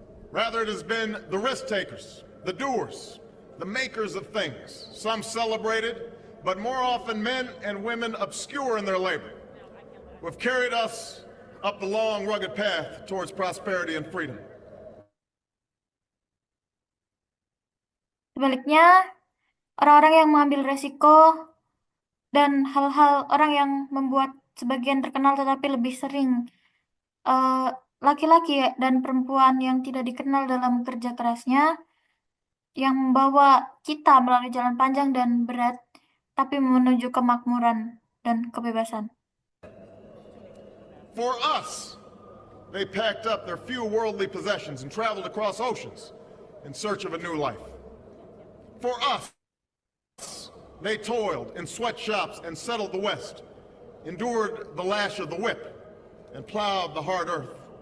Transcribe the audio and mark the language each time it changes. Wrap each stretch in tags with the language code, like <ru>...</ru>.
<en>Rather, it has been the risk takers, the doers, the makers of things, some celebrated, but more often men and women obscure in their labor, who have carried us up the long, rugged path towards prosperity and freedom.</en> <id>Sebaliknya, orang-orang yang mengambil resiko dan hal-hal orang yang membuat sebagian terkenal tetapi lebih sering laki-laki dan perempuan yang tidak dikenal dalam kerja kerasnya yang membawa kita melalui jalan panjang dan berat tapi menuju kemakmuran dan kebebasan.</id> <en>For us, they packed up their few worldly possessions and traveled across oceans in search of a new life. For us, they toiled in sweatshops and settled the West, endured the lash of the whip, and plowed the hard earth.</en>